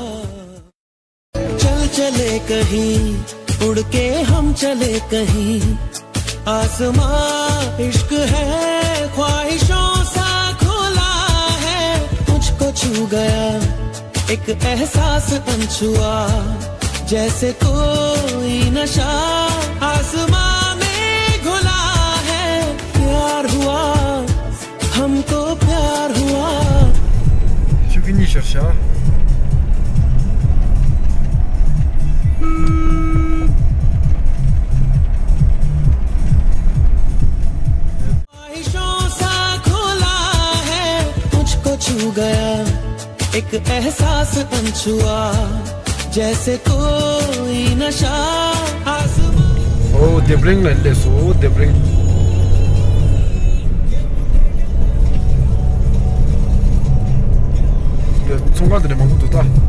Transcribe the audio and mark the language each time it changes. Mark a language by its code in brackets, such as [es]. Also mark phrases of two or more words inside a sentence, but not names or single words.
[hi] चल चले कहीं, उड़ के हम चले कहीं, आसमां इश्क है ख्वाहिशों सा खुला है, मुझको छू गया एक एहसास अनछुआ, जैसे कोई नशा आसमां में घुला है, प्यार हुआ हमको प्यार हुआ। 저기 니셔샤 ख्वाहिशों सा खुला है, मुझको छू गया एक एहसास अनछुआ, जैसे कोई नशा आसमां। [en] Oh, they bring like this. Oh, they bring. Yeah, [ko] 총알들이 막 묻었다.